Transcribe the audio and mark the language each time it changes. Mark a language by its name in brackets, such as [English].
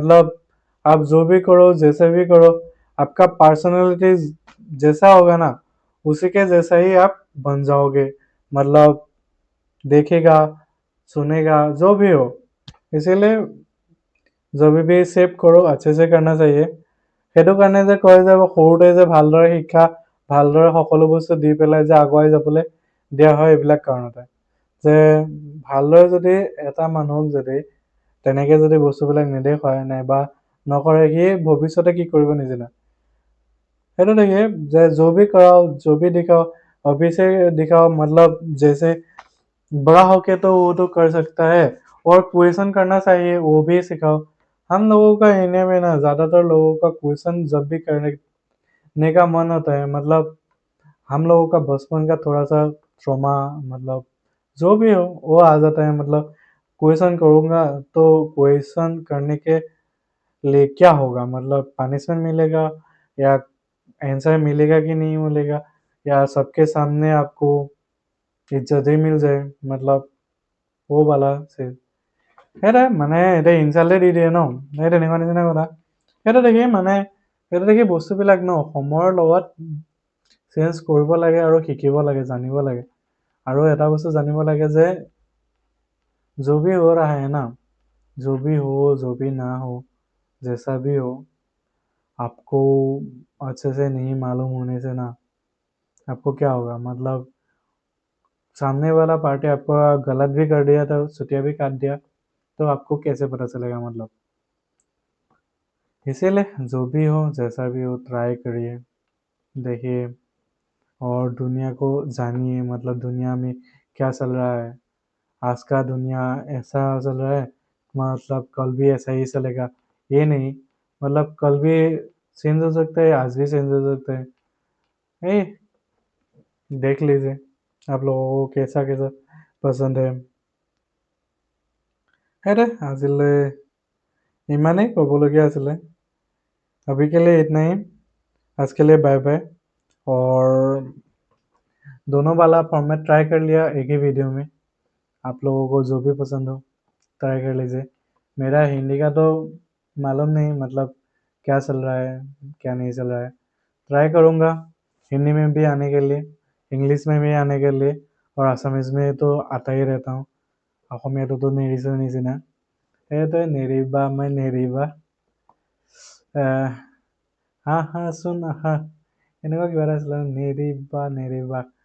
[Hindi] मतलब आप जो भी करो, जैसे भी करो, आपका पर्सनालिटी जैसा होगा ना, उसी के जैसा ही आप बन जाओगे। मतलब देखेगा, सुनेगा, जो भी हो। इसीलिए जब भी सेव करो अच्छे से करना चाहिए। [Assamese] সেইটো কাৰণে যে কয় যে সৰুতে যে ভালদৰে শিক্ষা, ভালদৰে সকলো বস্তু দি পেলাই যে আগুৱাই যাবলৈ দিয়া হয়, এইবিলাক কাৰণতে। যে ভালদৰে যদি এটা মানুহক যদি তেনেকে যদি বস্তুবিলাক নেদেখুৱায় নাইবা নকৰে, সি ভৱিষ্যতে কি কৰিব নিজে না। [Hindi] সেইটো देखिए, जो भी कराओ, जो भी दिखाओ, अभी से दिखाओ। मतलब जैसे बड़ा होके तो वो तो कर सकता है, और क्वेश्चन करना चाहिए वो भी सिखाओ। हम लोगों का इंडिया में ना ज़्यादातर लोगों का क्वेश्चन जब भी करने का मन होता है, मतलब हम लोगों का बचपन का थोड़ा सा ट्रॉमा, मतलब जो भी हो वो आ जाता है। मतलब क्वेश्चन करूँगा तो क्वेश्चन करने के लिए क्या होगा, मतलब पनिशमेंट मिलेगा या आंसर मिलेगा कि नहीं मिलेगा, या सबके सामने आपको इज्जत ही मिल जाए। मतलब वो वाला से [Assamese] সেইটোৱে মানে এতিয়া ইনচাল্টে দি দিয়ে ন, সেই তেনেকুৱা নিচিনা কথা। সেইটো দেখি মানে সেইটো দেখি বস্তুবিলাক ন সময়ৰ লগত চেঞ্জ কৰিব লাগে আৰু শিকিব লাগে, জানিব লাগে। আৰু এটা বস্তু জানিব লাগে যে [Hindi] जो भी हो रहा है ना, जो भी हो, जो भी ना हो, जैसा भी हो, आपको अच्छे से नहीं मालूम होने से ना आपको क्या होगा। मतलब सामने वाला पार्टी आपको गलत भी कर दिया तो छुट्टियाँ भी काट दिया, तो आपको कैसे पता चलेगा। मतलब इसीलिए जो भी हो, जैसा भी हो, ट्राई करिए, देखिए। और दुनिया को जानिए, मतलब दुनिया में क्या चल रहा है। आज का दुनिया ऐसा चल रहा है, मतलब कल भी ऐसा ही चलेगा, ये नहीं। मतलब कल भी चेंज हो सकता है, आज भी चेंज हो सकता है। ए, देख लीजिए आप लोगों को कैसा कैसा पसंद है। [Assamese] अरे আজিলে ইমানেই ক'বলগীয়া আছিলে। [Hindi] अभी के लिए इतना ही। आज के लिए बाय बाय। और दोनों वाला फॉर्मेट ट्राई कर लिया एक ही वीडियो में। आप लोगों को जो भी पसंद हो ट्राई कर लीजिए। मेरा हिंदी का तो मालूम नहीं, मतलब क्या चल रहा है क्या नहीं चल रहा है। ट्राई करूँगा हिंदी में भी आने के लिए, इंग्लिश में भी आने के लिए, और आसामीज में तो आता ही रहता हूँ। [Assamese] অসমীয়াটোতো নেৰিছোঁ নিচিনা। সেইটোৱে নেৰিবা মই নেৰিবা, হা হা চোন আহা, এনেকুৱা কিবা এটা আছিলে, নেৰিবা নেৰিবা।